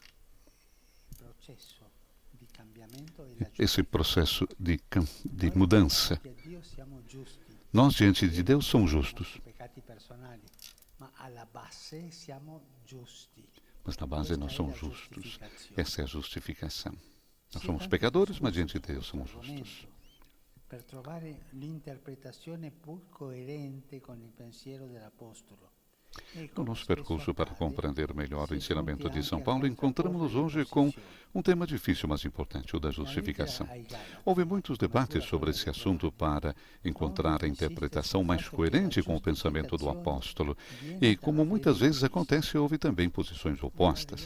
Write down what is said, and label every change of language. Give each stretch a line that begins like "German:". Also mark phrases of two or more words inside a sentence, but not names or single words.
Portuguese: Esse processo de mudança. Nós, diante de Deus, somos justos. Mas na base nós somos justos. Essa é a justificação. Nós somos pecadores, mas diante de Deus somos justos.
Italian: Per trovare l'interpretazione pur coerente con il pensiero dell'Apostolo.
Portuguese: No nosso percurso para compreender melhor o ensinamento de São Paulo, encontramos-nos hoje com um tema difícil, mas importante, o da justificação. Houve muitos debates sobre esse assunto para encontrar a interpretação mais coerente com o pensamento do apóstolo. E, como muitas vezes acontece, houve também posições opostas.